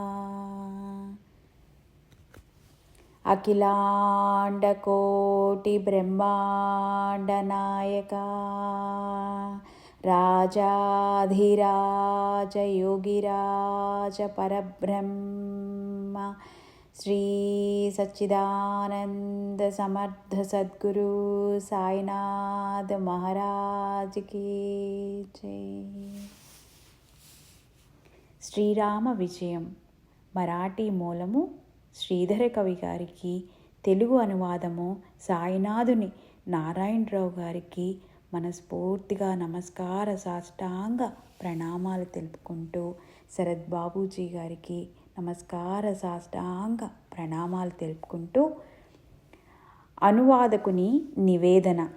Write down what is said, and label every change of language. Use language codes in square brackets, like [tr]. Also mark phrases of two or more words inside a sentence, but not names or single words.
[hi] अखिलांड कोटि ब्रह्मांड नायका राजाधिराज योगिराज परब्रह्म श्री सच्चिदानंद समर्थ सद्गुरु साईनाथ महाराज की जय। [te] శ్రీరామ విజయం మరాఠీ మూలము శ్రీధర కవి గారికి, తెలుగు అనువాదము సాయినాథుని నారాయణరావు గారికి మనస్ఫూర్తిగా నమస్కార సాష్టాంగ ప్రణామాలు తెలుపుకుంటూ, శరత్ బాబూజీ గారికి నమస్కార సాష్టాంగ ప్రణామాలు తెలుపుకుంటూ, అనువాదకుని నివేదన.